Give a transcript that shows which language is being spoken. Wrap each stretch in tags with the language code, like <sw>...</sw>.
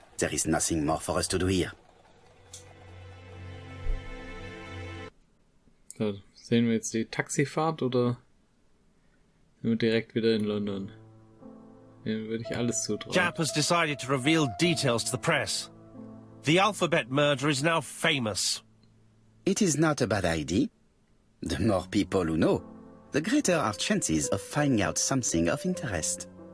<en>There is nothing more for us to do here.</en> <de>So, sehen wir jetzt die Taxifahrt oder sind wir direkt wieder in London? Dem würde ich alles zutrauen.</de> <en>Japp has decided to reveal details to the press. The alphabet murder is now famous. It is not a bad idea. The more people who know, the greater our chances of finding out something of interest.</en>